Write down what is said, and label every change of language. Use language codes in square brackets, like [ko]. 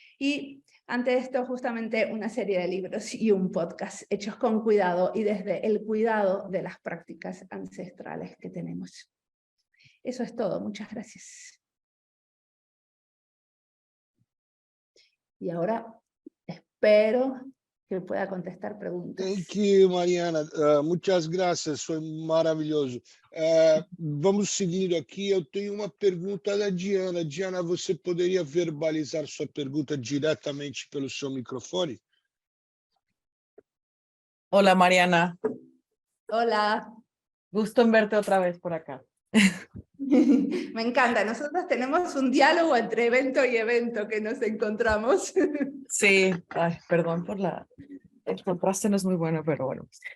[es] Y ante esto, justamente una serie de libros y un podcast hechos con cuidado y desde el cuidado de las prácticas ancestrales que tenemos. Eso es todo. Muchas gracias. Y ahora espero que pueda contestar preguntas. [en] Thank you, Mariana. [pt] Muitas graças, foi maravilhoso. Vamos seguindo aqui. Eu tenho uma pergunta da Diana. Diana, você poderia verbalizar sua pergunta diretamente pelo seu microfone? [es] Hola, Mariana. Hola. Gusto en verte otra vez por acá. Me encanta. Nosotros tenemos un diálogo entre evento y evento que nos encontramos. Sí, ay, perdón por el contraste no es muy bueno, pero bueno.